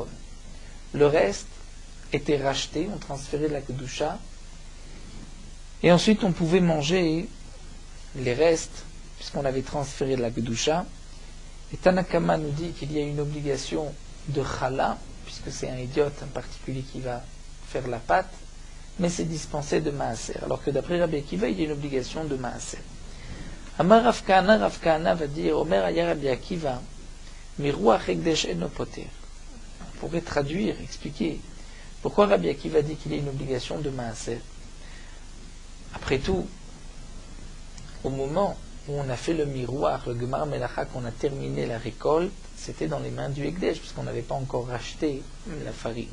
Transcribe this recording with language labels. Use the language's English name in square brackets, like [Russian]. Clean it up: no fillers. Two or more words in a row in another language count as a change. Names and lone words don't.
[French] Le reste était racheté, on transférait la kedusha, et ensuite on pouvait manger les restes, puisqu'on avait transféré de la Kedusha. Et Tanakama nous dit qu'il y a une obligation de chala, puisque c'est un idiote en particulier qui va faire la pâte, mais c'est dispensé de maaser. Alors que d'après Rabbi Akiva, il y a une obligation de maaser. Amar Rav Kahana va dire, [Hebrew] Omer aya Rabbi Akiva, miruach ekdesh eno poter. [French] On pourrait traduire, expliquer, pourquoi Rabbi Akiva dit qu'il y a une obligation de maaser. Après tout, au moment où on a fait le miroir, le [Hebrew] Gemar Melacha, [French] qu'on a terminé la récolte, c'était dans les mains du Ekdesh, puisqu'on n'avait pas encore racheté la farine.